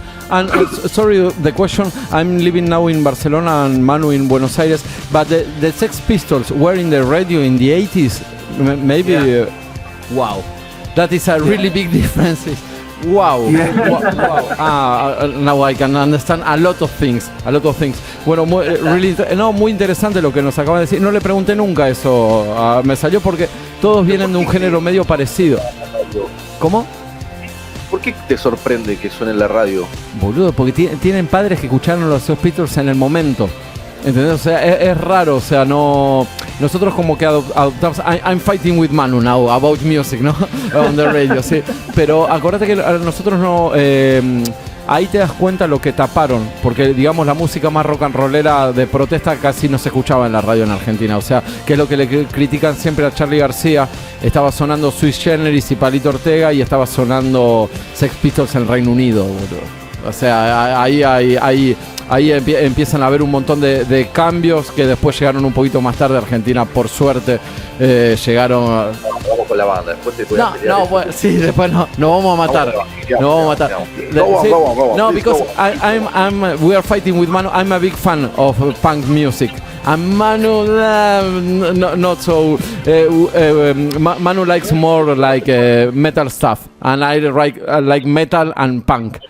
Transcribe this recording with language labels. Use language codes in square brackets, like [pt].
[en] And sorry the question, I'm living now in Barcelona and Manu in Buenos Aires, but the Sex Pistols were in the radio in the 80s, maybe. Yeah. Wow, that is a really big difference. Wow. Yeah. Wow. Now I can understand a lot of things. [es] Bueno, muy interesante lo que nos acaba de decir. No le pregunté nunca eso, me salió porque todos vienen de un género medio parecido. ¿Cómo? ¿Por qué te sorprende que suene en la radio? Boludo, porque tienen padres que escucharon los Sex Pistols en el momento. ¿Entendés? O sea, es raro, o sea, no... nosotros como que adoptamos. [en] I'm fighting with Manu now about music, ¿no? On the radio, sí. [es] Pero acuérdate que nosotros no. Ahí te das cuenta lo que taparon, porque digamos la música más rock and rollera de protesta casi no se escuchaba en la radio en Argentina, o sea, que es lo que le critican siempre a Charly García. Estaba sonando Sui Generis y Palito Ortega y estaba sonando Sex Pistols en Reino Unido, boludo. O sea, ahí empiezan a haber un montón de cambios que después llegaron un poquito más tarde a Argentina, por suerte. Llegaron. Vamos con la banda, después te voy a pelear. No, bueno, sí, después nos vamos a matar. [en] No, because we are fighting with Manu. I'm a big fan of punk music. And Manu, not so. Manu likes more like metal stuff, and I like metal and punk.